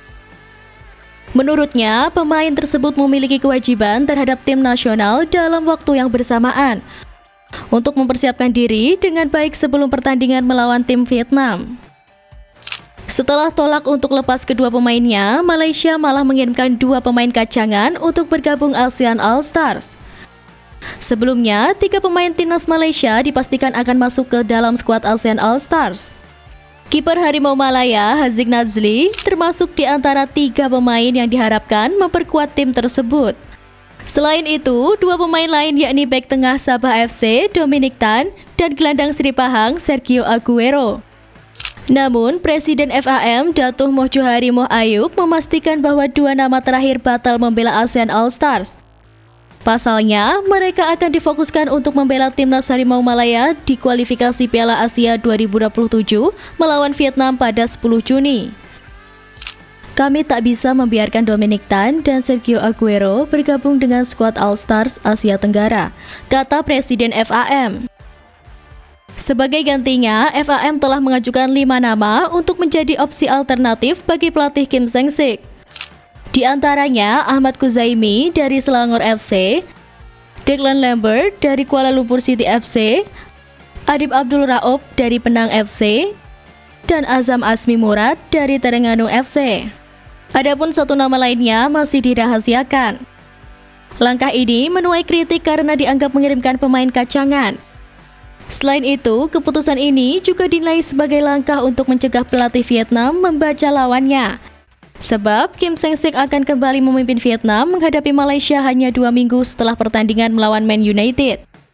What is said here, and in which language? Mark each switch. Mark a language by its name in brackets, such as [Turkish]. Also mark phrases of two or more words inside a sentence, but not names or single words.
[Indonesian] Menurutnya, pemain tersebut memiliki kewajiban terhadap tim nasional dalam waktu yang bersamaan untuk mempersiapkan diri dengan baik sebelum pertandingan melawan tim Vietnam. Setelah tolak untuk lepas kedua pemainnya, Malaysia malah mengirimkan dua pemain kacangan untuk bergabung ASEAN All Stars. Sebelumnya, 3 pemain timnas Malaysia dipastikan akan masuk ke dalam skuad ASEAN All Stars. Kiper Harimau Malaya, Haziq Nazli, termasuk di antara 3 pemain yang diharapkan memperkuat tim tersebut. Selain itu, 2 pemain lain yakni bek tengah Sabah FC, Dominic Tan, dan gelandang Sri Pahang, Sergio Aguero. Namun, Presiden FAM, Datuk Moh Johari Moh Ayub, memastikan bahwa 2 nama terakhir batal membela ASEAN All Stars. Pasalnya, mereka akan difokuskan untuk membela timnas Harimau Malaya di kualifikasi Piala Asia 2027 melawan Vietnam pada 10 Juni. Kami tak bisa membiarkan Dominic Tan dan Sergio Aguero bergabung dengan skuad All Stars Asia Tenggara, kata Presiden FAM. Sebagai gantinya, FAM telah mengajukan 5 nama untuk menjadi opsi alternatif bagi pelatih Kim Sang-sik. Di antaranya Ahmad Kuzaimi dari Selangor FC, Declan Lambert dari Kuala Lumpur City FC, Adib Abdul Raoub dari Penang FC, dan Azam Asmi Murad dari Terengganu FC. Adapun 1 nama lainnya masih dirahasiakan. Langkah ini menuai kritik karena dianggap mengirimkan pemain kacangan. Selain itu, keputusan ini juga dinilai sebagai langkah untuk mencegah pelatih Vietnam membaca lawannya. Sebab Kim Sang-sik akan kembali memimpin Vietnam menghadapi Malaysia hanya 2 minggu setelah pertandingan melawan Man United.